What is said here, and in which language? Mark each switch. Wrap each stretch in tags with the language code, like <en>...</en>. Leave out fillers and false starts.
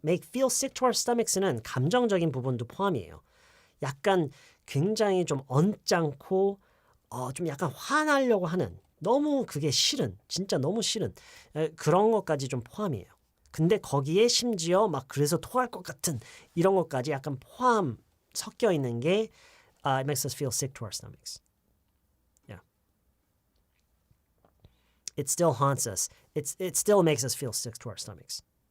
<en>Make feel sick to our stomachs는</en> <ko>감정적인 부분도 포함이에요. 약간 굉장히 좀 언짢고 좀 약간 화나려고 하는 너무 그게 싫은 진짜 너무 싫은 그런 것까지 좀 포함이에요. 근데 거기에 심지어 막 그래서 토할 것 같은 이런 것까지 약간 포함 섞여 있는 게</ko> <en>it makes us feel sick to our stomachs. Yeah. It still haunts us. It still makes us feel sick to our stomachs.</en>